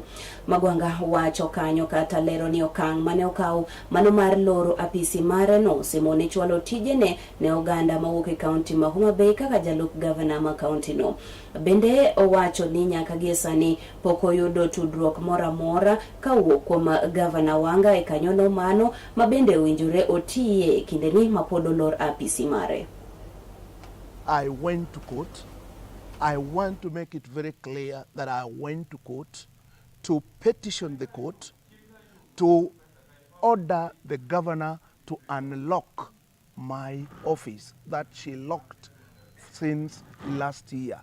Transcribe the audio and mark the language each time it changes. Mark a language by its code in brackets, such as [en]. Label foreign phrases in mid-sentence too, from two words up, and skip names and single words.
[luo] Magwanga wacho kanyo kata lero ni okang mane okaw mano mar loro apisi mare no simone chwalo tijene ne oganda mawuok e county ma Homa Bay kaka jalup governor ma county no. Bende owacho ni nyaka gie sani pok oyudo tudruok mora mora kawuok kuom governor Wanga e kanyono mano ma bende owinjore otiye kinde ni ma pod olor apisi mare. [en] I went to court. I want to make it very clear that I went to court to petition the court to order the governor to unlock my office that she locked since last year.